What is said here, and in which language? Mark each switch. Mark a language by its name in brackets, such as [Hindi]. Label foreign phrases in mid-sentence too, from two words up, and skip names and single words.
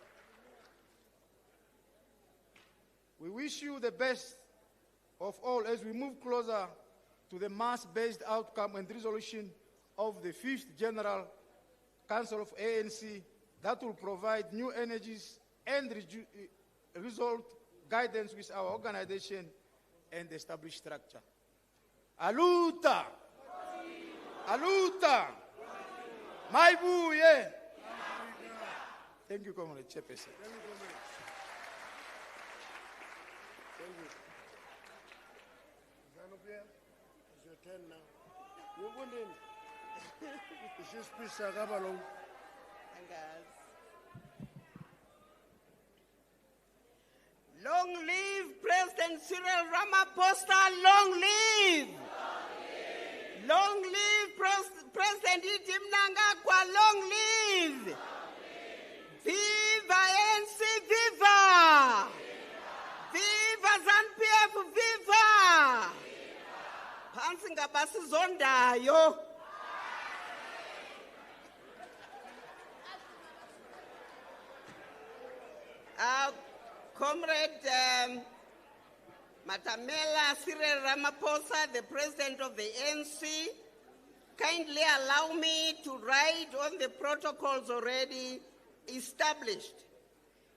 [English] We wish you the best of all as we move closer to the mass-based outcome and resolution of the 5th General Council of ANC that will provide new energies and result guidance with our organization and established structure. Aluta! Aluta! Maibuye! Thank you, Comrade Chairperson. Thank you. Zanopia, it's your turn now. You went in. This is Gabalong. Long live President Cyril Ramaphosa, long live! Long live President Idim Nangagwa, long live! Viva ANC, viva! Viva ZANU-PF, viva! [Zulu] Phansi ngabasizondayo. [English] Comrade Matamela Cyril Ramaphosa, the President of the ANC, kindly allow me to write on the protocols already established.